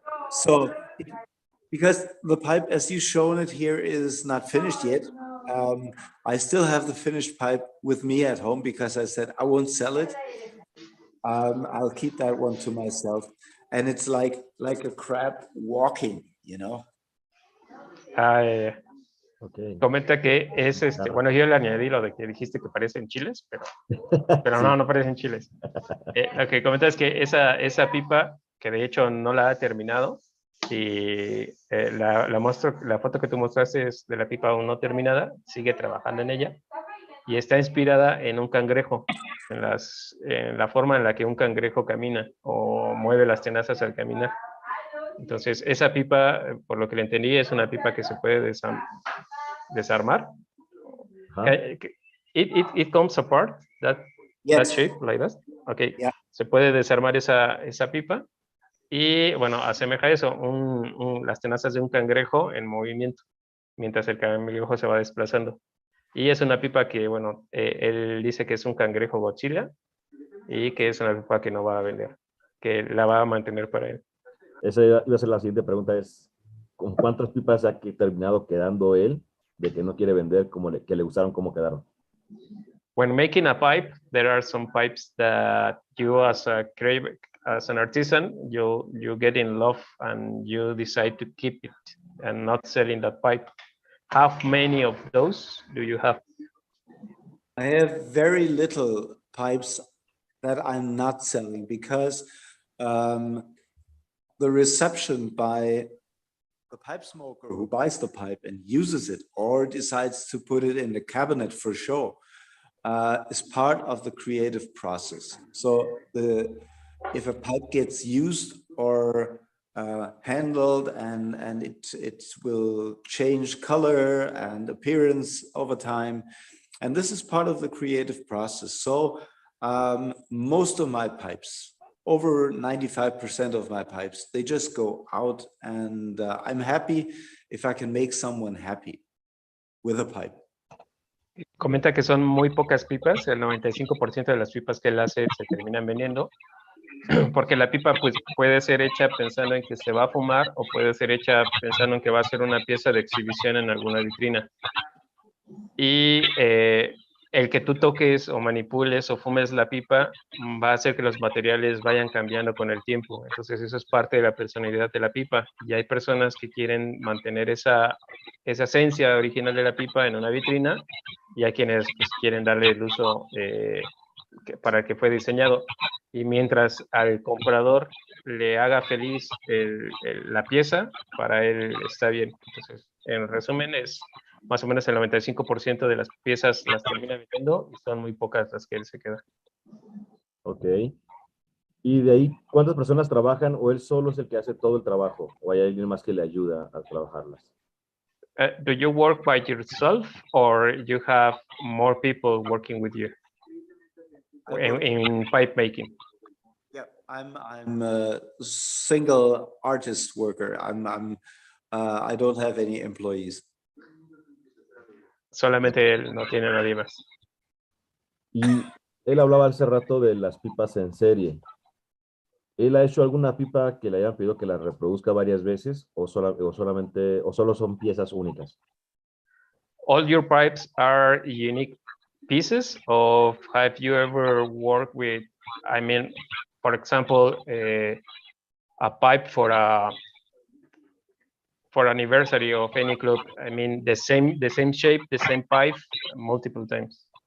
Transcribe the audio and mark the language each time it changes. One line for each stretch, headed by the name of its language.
English: So because the pipe, as you've shown it here, is not finished yet. I still have the finished pipe with me at home because I said I won't sell it. I'll keep that one to myself. And it's like a crab walking, you know. Okay.
Spanish: Comenta que es bueno, yo le añadí lo de que dijiste que parecen chiles, pero Sí. no parecen chiles. Lo que comenta es que esa pipa, que de hecho no la ha terminado, y la foto que tú mostraste es de la pipa aún no terminada, sigue trabajando en ella, y está inspirada en un cangrejo, en la forma en la que un cangrejo camina o mueve las tenazas al caminar. Entonces, esa pipa, por lo que le entendí, es una pipa que se puede desarmar.
English: It comes apart, that shape, like that. Okay. Yeah.
Spanish: Se puede desarmar esa pipa y, bueno, asemeja eso, las tenazas de un cangrejo en movimiento, mientras el cangrejo se va desplazando. Y es una pipa que, bueno, él dice que es un cangrejo Godzilla y que es una pipa que no va a vender, que la va a mantener para él. Esa iba a ser la siguiente pregunta, es ¿con cuántas pipas ha terminado quedando él de que no quiere vender, que le gustaron cómo quedaron?
English: When making a pipe, there are some pipes that you as an artisan, you get in love and you decide to keep it and not selling that pipe. How many of those do you have? I have very little pipes that I'm not selling because the reception by the pipe smoker who buys the pipe and uses it or decides to put it in the cabinet for show is part of the creative process. So if a pipe gets used or handled and it will change color and appearance over time, and this is part of the creative process. So most of my pipes, over 95% of my pipes, they just go out, and I'm happy if I can make someone happy with a pipe.
Spanish: Comenta que son muy pocas pipas, el 95% de las pipas que él hace se terminan vendiendo, porque la pipa pues puede ser hecha pensando en que se va a fumar o puede ser hecha pensando en que va a ser una pieza de exhibición en alguna vitrina. Y el que tú toques o manipules o fumes la pipa va a hacer que los materiales vayan cambiando con el tiempo. Entonces eso es parte de la personalidad de la pipa. Y hay personas que quieren mantener esa esencia original de la pipa en una vitrina, y hay quienes pues, quieren darle el uso para el que fue diseñado. Y mientras al comprador le haga feliz la pieza, para él está bien. Entonces, en resumen, es más o menos el 95% de las piezas las termina vendiendo y son muy pocas las que él se queda. Ok. Y de ahí, ¿cuántas personas trabajan o él solo es el que hace todo el trabajo? ¿O hay alguien más que le ayuda a trabajarlas?
English: Do you work by yourself or you have more people working with you in pipe making? Yeah, I'm a single artist worker. I don't have any employees.
Spanish: Solamente él, no tiene nadie más. Y él hablaba hace rato de las pipas en serie. ¿Él ha hecho alguna pipa que le hayan pedido que la reproduzca varias veces o solo son piezas únicas?
English: All your pipes are unique pieces, or have you ever worked with, I mean, for example, a pipe for anniversary of any club? I mean, the same shape, the same pipe, multiple times.